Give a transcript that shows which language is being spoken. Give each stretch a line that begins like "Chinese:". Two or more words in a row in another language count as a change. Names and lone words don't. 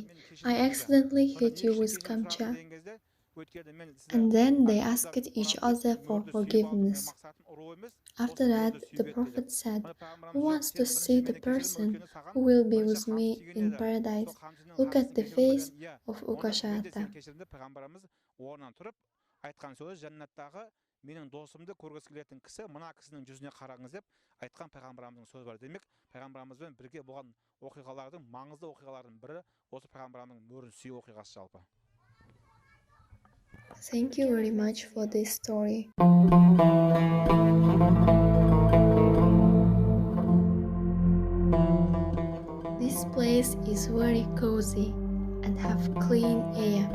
English: I accidentally hit you with kamcha." And then they asked each other for forgiveness. After that, the Prophet said, "Who wants to see the person who will be with me in paradise? Look at the face of Укаша."
Kazakh: Менің досымды көргісі келетін кісі мына кісінің жүзіне қараңыз деп айтқан пайғамбарымыздың сөзі бар. Демек, пайғамбарымызбен бірге болған оқиғалардың маңызды оқиғалардың бірі осы пайғамбарымыздың мөрін сүю оқиғасы жалпы.
English: Thank you very much for this story. This place is very cozy and have clean air.